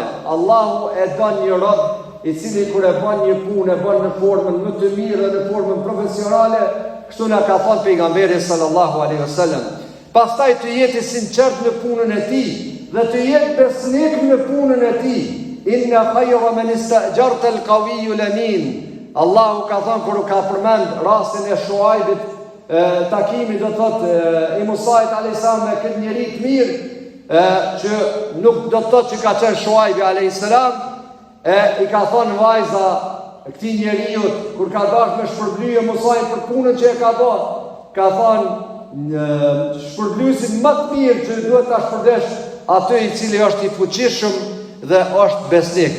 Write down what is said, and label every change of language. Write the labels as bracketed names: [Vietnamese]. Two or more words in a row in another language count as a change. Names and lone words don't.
[Albanian] Allahu e don një rob i cili kur e bën një punë, e bën në formën më të mirë dhe në formën profesionale, kështu na ka thënë pejgamberi [Arabic] صلى الله عليه وسلم. [Albanian] Pastaj të jetë i sinqert në punën e tij dhe të jetë besnik në punën e tij. [Arabic] إن خير من استأجرت القوي الأمين. [Albanian] Allahu ka thënë kur ka përmend rastin e Shuaibit, takimi do thotë i Musait [Arabic] عليه السلام [Albanian] me këtë njerëz të mirë, që nuk do të thotë që ka qenë Shuaibi [Arabic] عليه السلام, [Albanian] i ka thënë vajza këtij njeriu kur ka dashur me shpërblye Musait për punën që e ka bërë, ka thënë shpërblyesi më të mirë që duhet ta shpërdesh atë i cili është i fuqishëm dhe është besnik.